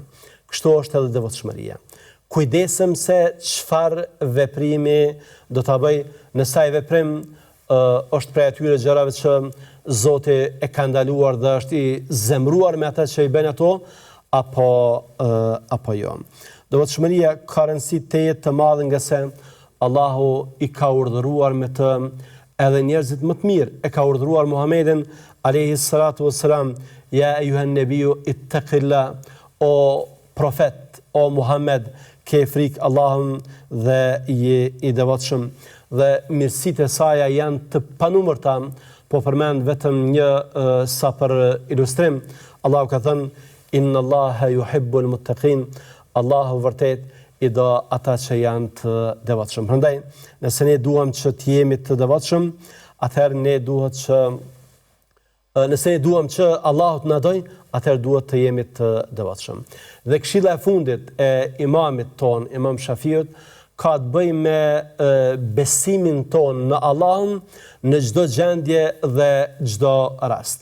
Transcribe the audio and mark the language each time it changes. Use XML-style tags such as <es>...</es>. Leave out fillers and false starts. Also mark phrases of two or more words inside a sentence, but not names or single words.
<sq>Kështu është edhe devotshmëria. Kujdesem se çfarë veprimi do ta bëj, nëse ai veprim është prej atyre gjërave që Zoti e ka ndaluar dhe është i zemruar me ata që i bën ato, apo jo. Devotshmëria ka rëndësi të jetë të madhe nga se Allahu i ka urdhëruar me të edhe njerëzit më të mirë. E ka urdhëruar Muhamedit</sq> <ar>عليه الصلاة والسلام يا أيها النبي اتق الله,</ar> <sq>o profet, o Muhammed, ke frikë Allahun dhe i devotshëm. Dhe mirësitë e saj janë të panumërta, po përmend vetëm një sa për ilustrim. Allahu ka thënë,</sq> <ar>إن الله يحب المتقين,</ar> <sq>Allahu vërtet i do ata që janë të devotshëm. Prandaj, nëse ne duam që të jemi të devotshëm, atëherë ne duhet që nëse ne duam që Allahu të na dojë, atëherë duhet të jemi të devotshëm. Dhe këshilla e fundit e imamit ton, Imam Shafiut, ka të bëjë me besimin ton në Allahun në çdo gjendje dhe çdo rast.</sq>